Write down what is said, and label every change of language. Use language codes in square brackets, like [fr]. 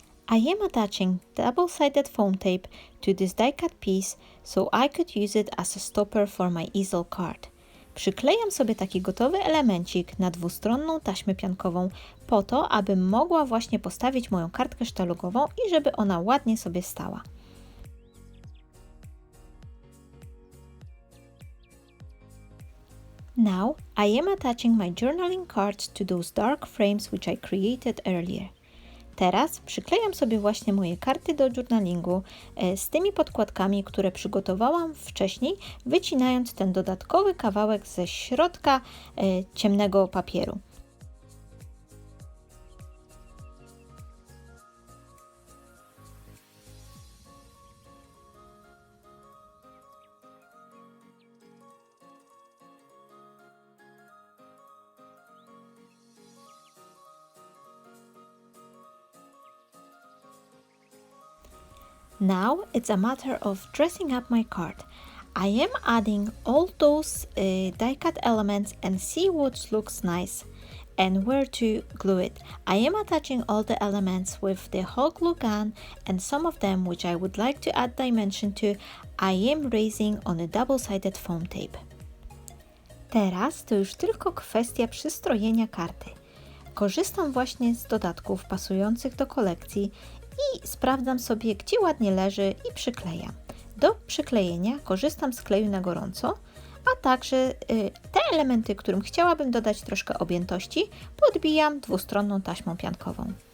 [en] I am attaching double-sided foam tape to this die-cut piece so I could use it as a stopper for my easel card. [pl] Przyklejam sobie taki gotowy elemencik na dwustronną taśmę piankową po to, abym mogła właśnie postawić moją kartkę sztalugową i żeby ona ładnie sobie stała. [en] Now I am attaching my journaling cards to those dark frames which I created earlier. [pl] Teraz przyklejam sobie właśnie moje karty do journalingu z tymi podkładkami, które przygotowałam wcześniej, wycinając ten dodatkowy kawałek ze środka ciemnego papieru. [en] Now it's a matter of dressing up my card. I am adding all those die-cut elements and see what looks nice. and where to glue it. I am attaching all the elements with the hot glue gun, and some of them which I would like to add dimension to, I am raising on a double-sided foam tape. [pl] Teraz to już tylko kwestia przystrojenia karty. Korzystam właśnie z dodatków pasujących do kolekcji i sprawdzam sobie, gdzie ładnie leży i przyklejam. Do przyklejenia korzystam z kleju na gorąco, a także te elementy, którym chciałabym dodać troszkę objętości, podbijam dwustronną taśmą piankową.